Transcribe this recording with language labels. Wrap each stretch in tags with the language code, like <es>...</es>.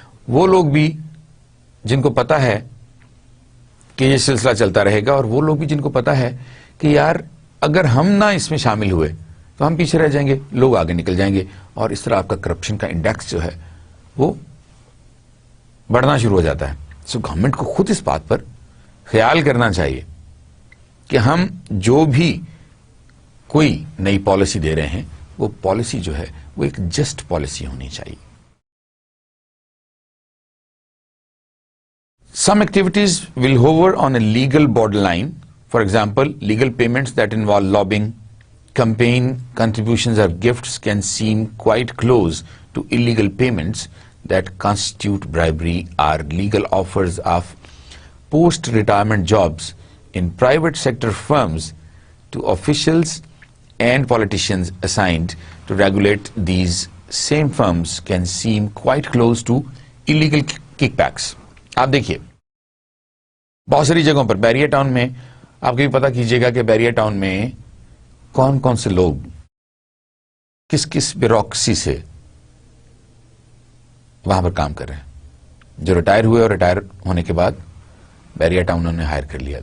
<ur>وہ لوگ بھی جن کو پتا ہے کہ یہ سلسلہ چلتا رہے گا، اور وہ لوگ بھی جن کو پتا ہے کہ یار اگر ہم نہ اس میں شامل ہوئے تو ہم پیچھے رہ جائیں گے، لوگ آگے نکل جائیں گے، اور اس طرح آپ کا کرپشن کا انڈیکس جو ہے وہ بڑھنا شروع ہو جاتا ہے. سو گورنمنٹ کو خود اس بات پر خیال کرنا چاہیے کہ ہم جو بھی کوئی نئی پالیسی دے رہے ہیں وہ پالیسی جو ہے وہ ایک جسٹ پالیسی ہونی چاہیے.</ur> <en>Some activities will hover on a legal borderline. For example, legal payments that involve lobbying, campaign contributions or gifts can seem quite close to illegal payments that constitute bribery, or legal offers of post-retirement jobs in private sector firms to officials and politicians assigned to regulate these same firms can seem quite close to illegal kickbacks.</en> <ur>آپ دیکھیے بہت ساری جگہوں پر، بیریا town میں آپ کو بھی پتا کیجیے گا کہ بیریا ٹاؤن میں کون کون سے لوگ کس کس بیوروکریسی سے وہاں پر کام کر رہے ہیں. جو ریٹائر ہوئے اور ریٹائر ہونے کے بعد بیریا ٹاؤن انہوں نے ہائر کر لیا.</ur>